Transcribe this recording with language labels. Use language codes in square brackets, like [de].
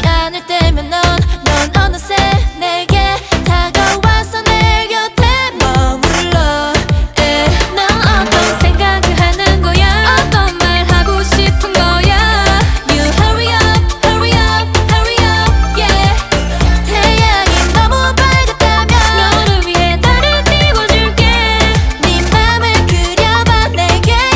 [ko] 않을 때면 넌 어느새 내게 다가와서 내 곁에 머물러. 넌 어떤 생각을 하는 거야? 어떤 말 하고 싶은 거야? [en] You hurry up, hurry up, hurry up, yeah. [ko] 태양이 너무 밝았다면 너를 위해 달을 띄워줄게. 네 맘을 그려봐 내게.